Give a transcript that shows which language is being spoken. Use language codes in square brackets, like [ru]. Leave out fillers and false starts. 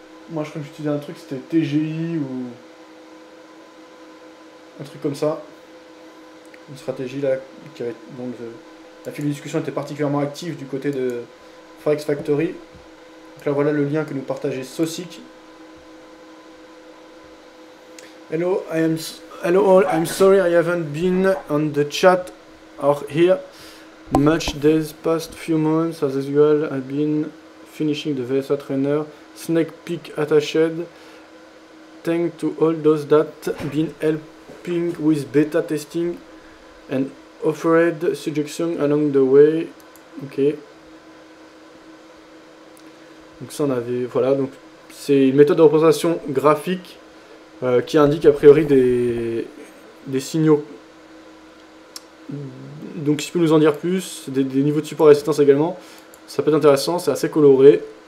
[fr] Moi, je crois que j'utilisais un truc, c'était TGI ou un truc comme ça. Une stratégie là, qui avait, donc la file de discussion était particulièrement active du côté de Forex Factory. Donc là voilà le lien que nous partageait Saucic. [en] Hello all, I'm sorry I haven't been on the chat or here much these past few months. As usual, I've been finishing the VSA trainer, snake peek attached. Thanks to all those that been helping with beta testing and offered suggestions along the way. [fr] Ok. Donc ça on avait, voilà, donc c'est une méthode de représentation graphique qui indique a priori des signaux. Donc si tu peux nous en dire plus, des niveaux de support et résistance également, ça peut être intéressant, c'est assez coloré.